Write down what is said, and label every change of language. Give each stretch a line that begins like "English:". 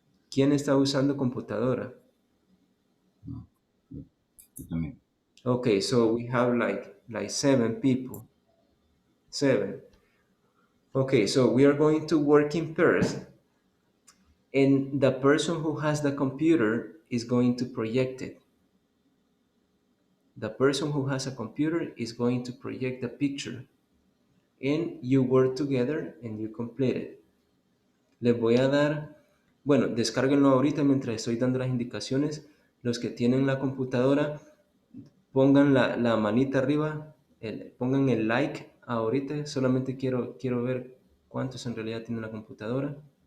Spanish: ¿Quién está usando computadora? No, yo también.
English: Okay, so we have like 7 people. 7. Okay, so we are going to work in pairs. And the person who has the computer is going to project it. The person who has a computer is going to project the picture. And you work together and you complete it.
Spanish: Les voy a dar, bueno, descárguenlo ahorita mientras estoy dando las indicaciones. Los que tienen la computadora, pongan la manita arriba, pongan el like ahorita. Solamente quiero ver cuántos en realidad tienen la computadora.